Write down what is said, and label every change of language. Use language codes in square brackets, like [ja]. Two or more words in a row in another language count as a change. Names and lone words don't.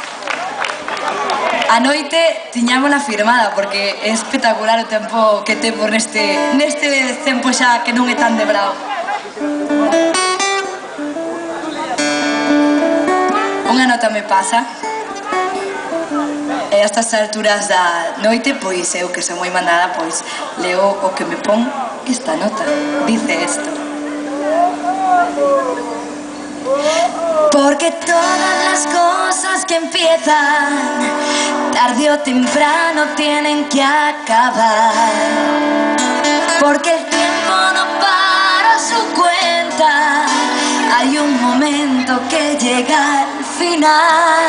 [gl] A noite tiñámola firmada porque é espectacular o tempo que temos neste tempo xa que non é tan de brao. Unha nota me pasa e a estas alturas da noite, pois eu que sou moi mandada, pois leo o que me pon esta nota. [es] Dice esto: porque todas las cosas que empiezan tarde o temprano tienen que acabar, porque el tiempo no para su cuenta, hay un momento que llega al final.